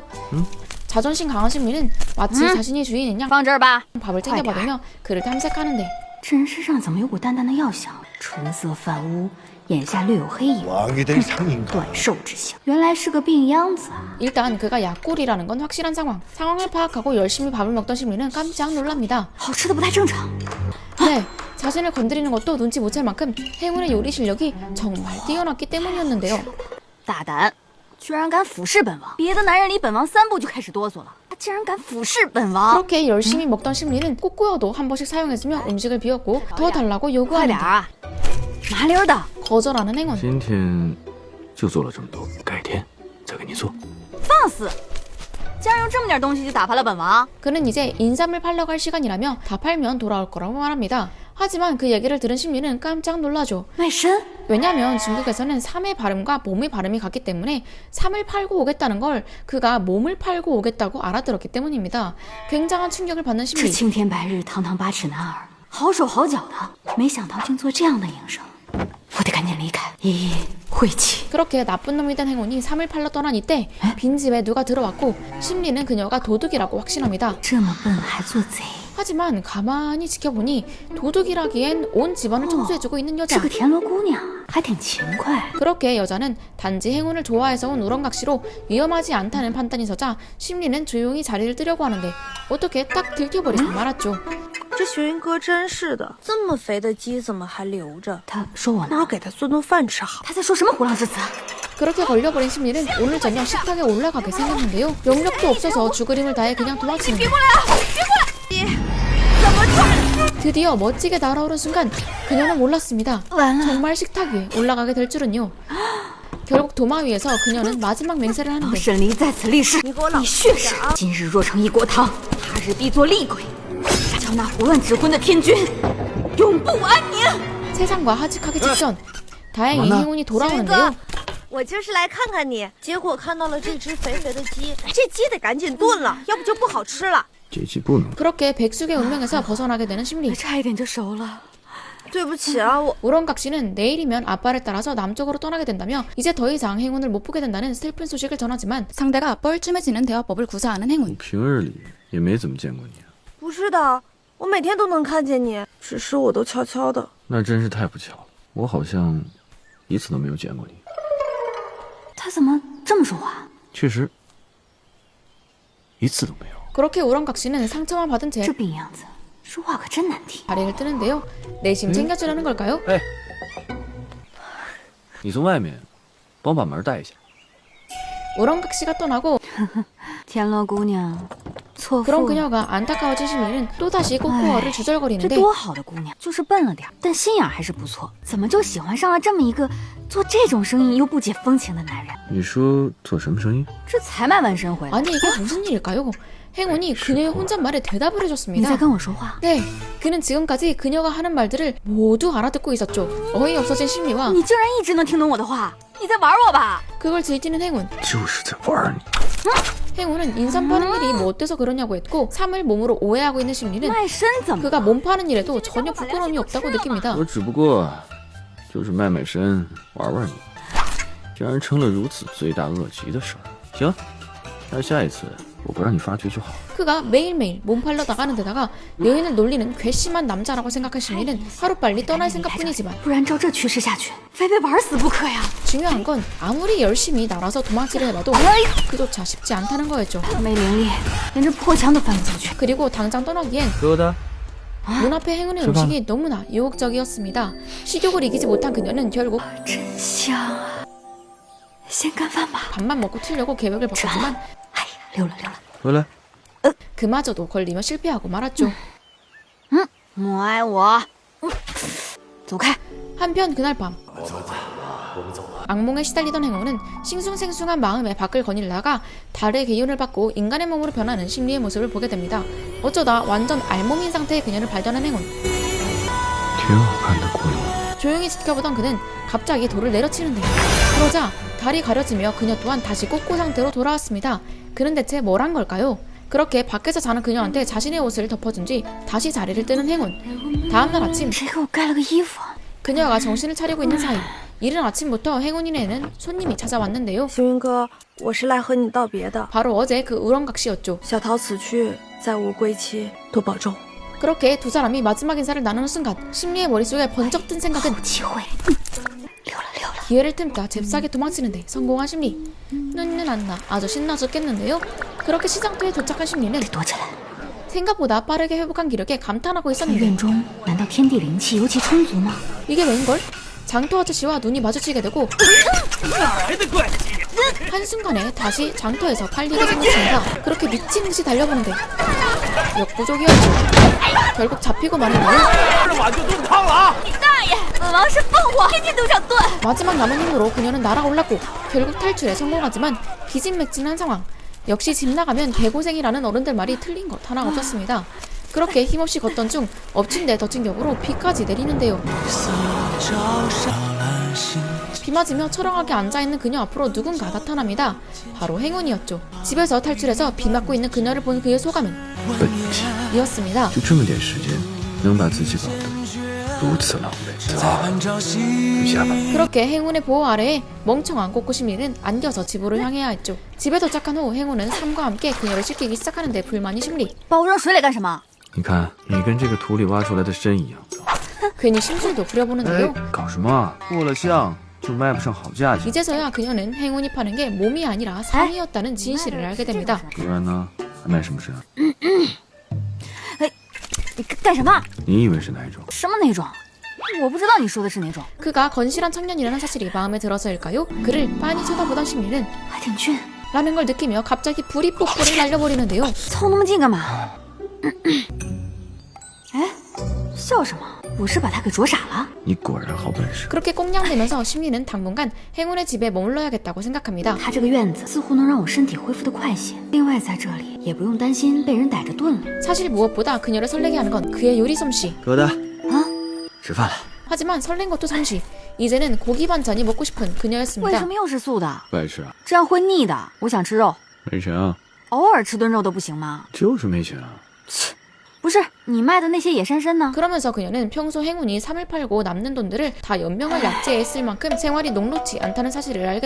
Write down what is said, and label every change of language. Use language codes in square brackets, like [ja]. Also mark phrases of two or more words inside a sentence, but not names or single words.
[ko] 자존심 강한 심리는 마치 자신이 주인인 양 밥을 챙겨받으며 그를 탐색하는데 일단 그가 약골이라는 건 확실한 상황을 파악하고 열심히 밥을 먹던 심리는 깜짝 놀랍니다. 네, 자신을 건드리는 것도 눈치 못 챌 만큼 행운의 요리 실력이 정말 뛰어났기 때문이었는데요. [zh] 居然敢俯视本王，别的男人离本王3步就开始哆嗦了，他竟然敢俯视本王。 [ko] 그렇게 열심히 먹던 심리는 꼬꼬여도 한 번씩 사용해주며 음식을 비웠고 더 달라고 요구하는데 거절하는 행운. [zh] 今天就做了这么多，改天再给你做。放肆！竟然用这么点东西就打发了本王。 [ko] 그는 이제 인삼을 팔러 갈 시간이라며 다 팔면 돌아올 거라고 말합니다. 하지만 그 얘기를 들은 심리는 깜짝 놀라죠. 왜냐면 중국에서는 삼의 발음과 몸의 발음이 같기 때문에 삼을 팔고 오겠다는 걸 그가 몸을 팔고 오겠다고 알아들었기 때문입니다. 굉장한 충격을 받는 심리. [zh] 青天白日堂堂8尺男儿，好手好脚的，没想到竟做这样的营生，我得赶紧离开，一一晦气。 [ko] 그렇게 나쁜 놈이 된 행운이 삼을 팔러 떠난 이때 빈집에 누가 들어왔고 심리는 그녀가 도둑이라고 확신합니다. [zh] 这么笨还做贼。 [ko] 하지만 가만히 지켜보니 도둑이라기엔 온 집안을 청소해주고 있는 여자. 그렇게 여자는 단지 행운을 좋아해서 온 우렁각시로 위험하지 않다는 판단이 서자 심리는 조용히 자리를 뜨려고 하는데 어떻게 딱 들켜버리고 말았죠. [zh] 这学云哥真是的，这么肥的鸡怎么还留着？他说我呢，不如给他做顿饭吃好。他在说什么胡浪之词？ [ko] 그렇게 걸려버린 심리는 오늘 저녁 식탁에 올라가게 생겼는데요. 영력도 없어서 죽을 힘을 다해 그냥 도망치는 데 드디어 멋지게 날아오른 순간 그녀는 몰랐습니다. 정말 식탁 위에 올라가게 될 줄은요. 결국 도마 위에서 그녀는 마지막 맹세를 하는데 [zh] 神灵在此立誓，立血誓，今日若成一锅汤，他日必做厉鬼，杀掉那胡乱指婚的天君，永不安宁。 [ko] 세상과 하직하기 직전 다행히 행운이 돌아오는데요. [zh] 我就是来看看你，结果看到了这只肥肥的鸡，这鸡得赶紧炖了，要不就不好吃了。这鸡不能。 [ko] 그렇게 백숙의 운명에서 벗어나게 되는 심리. [zh] 差一点就熟了。对不起啊，我 [ko] 우렁각 씨는 내일이면 아빠를 따라서 남쪽으로 떠나게 된다며 이제 더 이상 행운을 못 보게 된다는 슬픈 소식을 전하지만 상대가 뻘쭘해지는 대화법을 구사하는 [zh] 我 [ko] 행운. [zh] 平日里也没怎么见过你，不是的，我每天都能看见你，只是我都悄悄的。那真是太不巧了。我好像一次都没有见过你。他怎么这么说话？确实，一次都没有。 [ko] 그렇게 우렁각 씨는 상처만 받은 채 [zh] 这病样子，说话可真难听。 [ko] 다리를 뜨는데요. 내심 챙겨주려는 걸까요? [zh] 哎，你从外面帮我把门带一下。 [ko] 우렁각 씨가 떠나고 [zh] 田螺姑娘，错 [ko] 그런 [zh] 付了。 [ko] 그녀가 안타까워진 심리는 또다시 꼬꼬어를 [zh] 这 [ko] 주절거리는데 [zh] 多好的姑娘，就是笨了点，但心眼还是不错。怎么就喜欢上了这么一个做这种生意又不解风情的男人？你说做什么生意？这才卖完身回来， [ko] 아니 이게 무슨 일일까요? 행운이 그녀의 혼잣말에 대답을 [zh] 你在 [ko] 해줬습니다. [zh] 跟我说话？ [ko] 네, 그는 지금까지 그녀가 하는 말들을 모두 알아듣고 있었죠. 어이없어진 심리와 [zh] 你竟然一直能听懂我的话？你在玩我吧？ [ko] 그걸 즐기는 행운. [zh] 就是在玩你。 [ko] 행운은 인삼 파는 일이 뭐 어때서 그러냐고 했고 3을 몸으로 오해하고 있는 심리는 [zh] 卖身怎么？ [ko] 그가 몸 파는 일에도 전혀 부끄러움이 없다고 느낍니다. [zh] 我只不过就是卖卖身玩玩你，竟然成了如此罪大恶极的事儿。行，那下一次我不让你发觉就好。 [ko] 그가 매일매일 몸 팔러 나가는 데다가 여인을 놀리는 괘씸한 남자라고 생각한 심리는 하루빨리 떠날 생각뿐이지만 [zh] 不然照这趋势下去，非被玩死不可呀！ [ko] 중요한 건 아무리 열심히 날아서 도망치려 해봐도 그조차 쉽지 않다는 거였죠. [zh] 没灵力，连这破墙都翻不进去。 [ko] 그리고 당장 떠나기엔 疙瘩， 눈앞에 행운의 음식이 너무나 유혹적이었습니다. 식욕을 이기지 못한 그녀는 결국 [zh] 真香啊！先干饭吧。 밥만 먹고 튀려고 계획을 바꿨지만 哎呀，溜了溜了。回来。 [ko] 그마저도 걸리며 실패하고 말았죠. [zh] 母爱我，走开！ [ko] 한편 그날 밤 악몽에 시달리던 행운은 싱숭생숭한 마음에 밖을 거닐다가 달의 기운을 받고 인간의 몸으로 변하는 심리의 모습을 보게 됩니다. 어쩌다 완전 알몸인 상태의 그녀를 발견한 행운. [zh] 挺好看的姑娘。 [ko] 조용히 지켜보던 그는 갑자기 돌을 내려치는데요. 그러자 달이 가려지며 그녀 또한 다시 꼬꼬 상태로 돌아왔습니다. 그는 대체 뭘 한 걸까요? 그렇게 밖에서 자는 그녀한테 자신의 옷을 덮어준 뒤 다시 자리를 뜨는 행운. 다음날 아침 [zh] 谁给我盖了个衣服？ [ko] 그녀가 정신을 차리고 있는 사이 이른 아침부터 행운이네는 손님이 찾아왔는데요. [zh] 星云哥，我是来和你道别的。 [ko] 바로 어제 그 우렁각 씨였죠. [zh] 小桃此去，再无归期，多保重。 [ko] 그렇게 두 사람이 마지막 인사를 나누는 순간 심리의 머릿속에 번쩍 든 생각은 [zh] 有机会，溜了溜了。 [ko] 기회를 틈타 잽싸게 도망치는데 성공한 심리. 눈는 안 나 아주 신나졌겠는데요. 그렇게 시장터에 도착한 심리는 [zh] 躲起来。 [ko] 생각보다 빠르게 회복한 기력에 감탄하고 [zh] 在 [ko] 있었는데 [zh] 院中，难道天地灵气尤其充足吗？ [ko] 이게 웬걸? 장터 아저씨와 눈이 마주치게 되고 한순간에 다시 장터에서 팔리게 생겼습니다. 그렇게 미친 듯이 달려보는데 역부족이었죠. 결국 잡히고 마는데요. [zh] 本王是凤凰，天天都想断。 [ko] 마지막 남은 힘으로 그녀는 날아올랐고 결국 탈출에 성공하지만 기진맥진한 상황. 역시 집 나가면 개고생이라는 어른들 말이 틀린 것 하나 없었습니다. 그렇게 힘없이 걷던 중 엎친 데 덮친 격으로 비까지 내리는데요. 비 맞으며 처량하게 앉아있는 그녀 앞으로 누군가 나타납니다. 바로 행운이었죠. 집에서 탈출해서 비 맞고 있는 그녀를 본 그의 소감은 [zh] 本体 [ko] 이었습니다. [zh] 就这么点时间，能把自己搞得如此狼狈。回家吧。 [ko] 그렇게 행운의 보호 아래에 멍청한 꼬꼬심리는 안겨서 집으로 향해야 했죠. 집에 도착한 후 행운은 삶과 함께 그녀를 씻기기 시작하는데 불만이 심리. [zh] 把我扔水里干什么？你看，你跟这个土里挖出来的参一样。 [ko] 괜히 심술도 부려보는데요. [zh] 搞什么啊？过了相就卖不上好价钱。 [ko] 이제서야 그녀는 행운이 파는 게 몸이 아니라 상이었다는 진실을 알게 됩니다. [zh] 不然呢？还卖什么身？你干什么？你以为是哪一种？什么那种？我不知道你说的是哪种。 [ko] 그가 건실한 청년이라는 사실이 마음에 들어서일까요? 그를 빤히 쳐다보던 심리는 [zh] 还挺俊。 [ko] 라는 걸 느끼며 갑자기 불이 뽀뽀를 날려버리는데요. [zh] 凑那么近干嘛？哎，笑什么？我是把他给啄傻了？你果然好本事。 [ko] 그렇게 꽁냥대면서 심리는 당분간 행운의 집에 머물러야겠다고 생각합니다. [zh] 他这个院子似乎能让我身体恢复得快些。另外，在这里也不用担心被人逮着炖了。 [ko] 사실 무엇보다 그녀를 설레게 하는 건 그의 요리 솜씨. [zh] 疙瘩，啊，吃饭了。 [ko] 하지만 설렌 것도 잠시. 이제는 고기 반찬이 먹고 싶은 [zh] 为什 [ko] 그녀였습니다. [zh] 么又是素的？不爱吃啊？这样会腻的。我想吃肉，没钱啊？偶尔吃顿肉都不行吗？就是没钱啊。不是，你卖的那些野山参呢？ [ko] 그러면서 그녀는 평소 행운이 3을 팔고 남는 돈들을 다 연명을 약재에 쓸 만큼 생활이 녹록지 않다는 사실을 알게